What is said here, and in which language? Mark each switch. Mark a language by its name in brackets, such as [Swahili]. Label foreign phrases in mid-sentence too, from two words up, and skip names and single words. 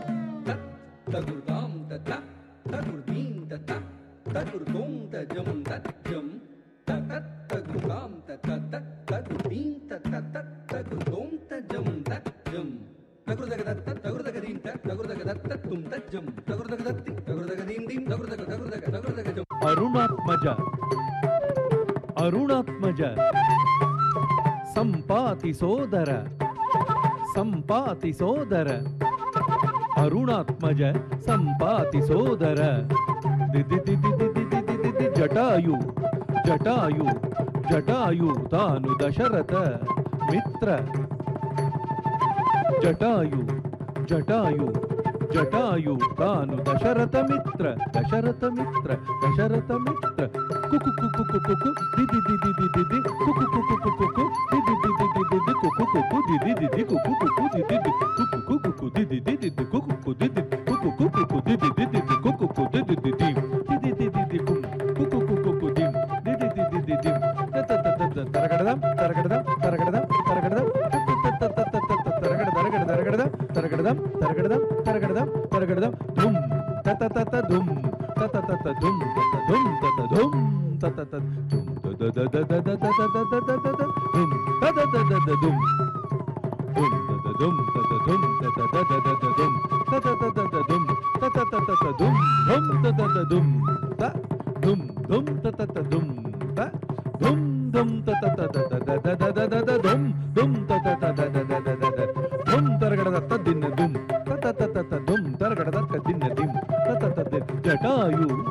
[Kannada] तगुर्दां तथा तगुर्दीं तथा तगुर्दों तजं तज्जं ततत् तगुर्दां तथा तगुर्दीं तथा तगुर्दों तजं तज्जं तगुर्दगदत्त तगुर्दगदीं तगुर्दगदत्त तुं तज्जं तगुर्दगदत्ति तगुर्दगदीं दीं तगुर्दगदगदगदगदगदं. ಅರುಣಾತ್ಮಜ ಅರುಣಾತ್ಮಜ ಸಂಪಾತಿ ಸೋದರ ಸಂಪಾತಿ ಸೋದರ ಅರುಣಾತ್ಮಜ ಸಂಪಾತಿ ಸೋದರ ಜಟಾಯು ಜಟಾಯು ಜಟಾಯು ತಾನು ದಶರಥ ಮಿತ್ರ ಜಟಾಯು ಜಟಾಯು ಜಟಾಯು ತಾನು ದಶರಥ ಮಿತ್ರ ದಶರಥ ಮಿತ್ರ ದಶರಥ ಮಿತ್ರ ಕುಕು ಕುಕು ಕುಕು ಕು ದಿದಿ ದಿದಿ ದಿದಿ ದಿ ಕುಕು ಕುಕು ಕುಕು ಕು ದಿದಿ ದಿದಿ ದಿದಿ ದಿ ಕುಕು ಕುಕು ದಿದಿ ದಿದಿ ಕುಕು ಕುಕು ದಿದಿ ದಿ ಕುಕು ಕುಕು ದಿದಿ ದಿದಿ ದಿ ಕುಕು ಕುಕು ದಿದಿ ಕುಕು ಕುಕು ದಿದಿ ದಿದಿ ದಿ ಕುಕು ಕುಕು ದಿದಿ ದಿದಿ ದಿದಿ ದಿದಿ ದಿ ಕುಕು ಕುಕು ದಿಂ ದಿದಿ ದಿದಿ ದಿದಿ ತರಗಡದಂ ತರಗಡದಂ ತರಗಡದಂ ತರಗಡದಂ ತರಗಡದಂ ತರಗಡದಂ ತರಗಡದಂ ತರಗಡದಂ ತರಗಡದಂ ಧುಂ ತತ ತತ ಧುಂ ತತ ತತ ಧುಂ ತತ ಧುಂ ತತ ಧುಂ ತತ ತತ ಧುಂ ದ ದ ದ ದ ದ ದ ದ ದ ದ ದ ಧುಂ ತತ ತತ ಧುಂ ಧುಂ ತತ ಧುಂ ತತ ಧುಂ ತತ ದ ದ ದ ಧುಂ ತತ ತತ ಧುಂ ತತ ತತ ಧುಂ ಧುಂ ತತ ಧುಂ ತ ಧುಂ ಧುಂ ತತ ಧುಂ ತ ಧುಂ ಧುಂ ತತ ದ ದ ದ ದ ದ ದ ಧುಂ ಧುಂ ತತ ದ ದ ದ ದ ದ ದ ಧುಂ ತರಗಡದ ತದ್ದಿನ ಧುಂ ತತ ತತ ಧುಂ ತರಗಡದ ತದ್ದಿನ ಧಿಂ ತತ ತದ ಜಟಾಯು